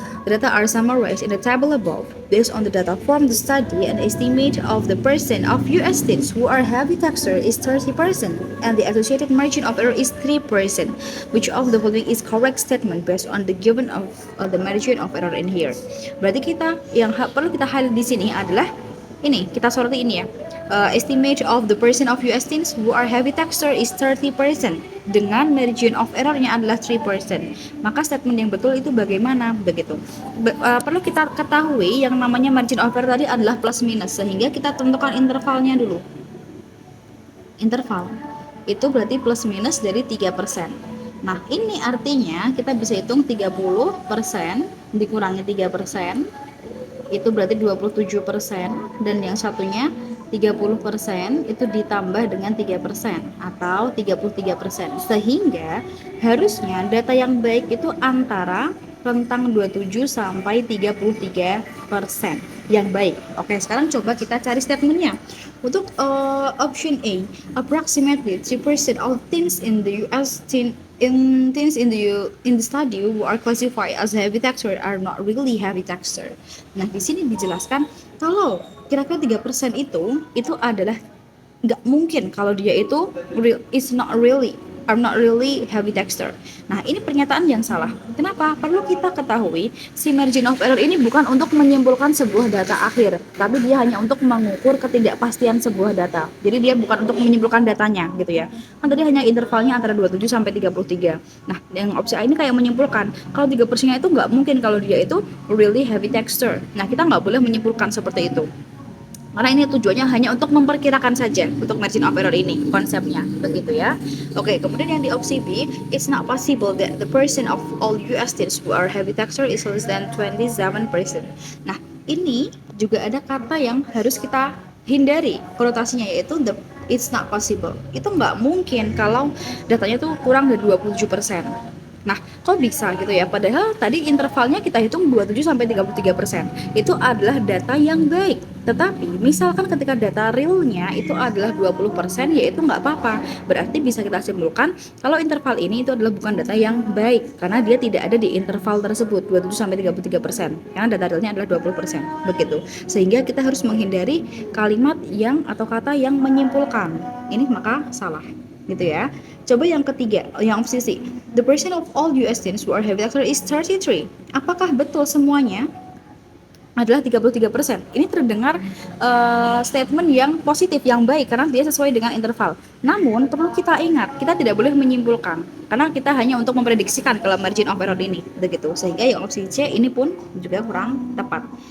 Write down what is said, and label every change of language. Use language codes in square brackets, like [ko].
[en] The data are summarized in the table above. Based on the data from the study, an estimate of the percent of US teens who are heavy texter is 30%, and the associated margin of error is 3%. Which of the following is correct statement based on the given of the margin of error in here? [id] Berarti kita yang perlu kita highlight di sini adalah ini, kita soroti ini ya. [en] Estimate of the percent of US teens who are heavy texter is 30%, [id] dengan margin of errornya adalah 3%. Maka statement yang betul itu bagaimana? Begitu. Perlu kita ketahui yang namanya margin of error tadi adalah plus minus, sehingga kita tentukan intervalnya dulu. Interval itu berarti plus minus dari 3%. Nah, ini artinya kita bisa hitung 30% dikurangi 3%, itu berarti 27%, dan yang satunya 30% itu ditambah dengan 3% atau 33%. Sehingga harusnya data yang baik itu antara rentang 27 sampai 33% yang baik. Oke, sekarang coba kita cari statementnya. [en] Untuk option A, approximately 3% of teens in the US teens in the study who are classified as heavy texter are not really heavy texter. [id] Nah, di sini dijelaskan kalau kira-kira 3% itu adalah nggak mungkin kalau dia itu [en] is not really are not really heavy texter. [id] Nah, ini pernyataan yang salah. Kenapa? Perlu kita ketahui si margin of error ini bukan untuk menyimpulkan sebuah data akhir, tapi dia hanya untuk mengukur ketidakpastian sebuah data. Jadi dia bukan untuk menyimpulkan datanya gitu ya. Kan tadi hanya intervalnya antara 27 sampai 33. Nah, yang opsi A ini kayak menyimpulkan kalau 3%-nya itu nggak mungkin kalau dia itu [en] really heavy texter. [id] Nah, kita nggak boleh menyimpulkan seperti itu. Karena ini tujuannya hanya untuk memperkirakan saja untuk margin of error ini konsepnya begitu ya. Oke, kemudian yang di opsi B, [en] it's not possible that the percent of all US teens who are heavy taxer is less than 27%. [id] Nah, ini juga ada kata yang harus kita hindari konotasinya, yaitu [en] the it's not possible. [id] Itu nggak mungkin kalau datanya tuh kurang dari 27%. Nah, kok bisa gitu ya? Padahal tadi intervalnya kita hitung 27 sampai 33%. Itu adalah data yang baik. Tetapi misalkan ketika data realnya itu adalah 20%, ya itu nggak apa-apa. Berarti bisa kita simpulkan kalau interval ini itu adalah bukan data yang baik karena dia tidak ada di interval tersebut 27 sampai 33%. Karena data realnya adalah 20%. Begitu. Sehingga kita harus menghindari kalimat yang atau kata yang menyimpulkan. Ini maka salah gitu ya. Coba yang ketiga, yang opsi C. [en] The percent of all US teens who are heavy taxer is 33. [id] Apakah betul semuanya adalah 33%? Ini terdengar statement yang positif, yang baik karena dia sesuai dengan interval. Namun perlu kita ingat, kita tidak boleh menyimpulkan karena kita hanya untuk memprediksikan kalau margin of error ini begitu. Sehingga yang opsi C ini pun juga kurang tepat.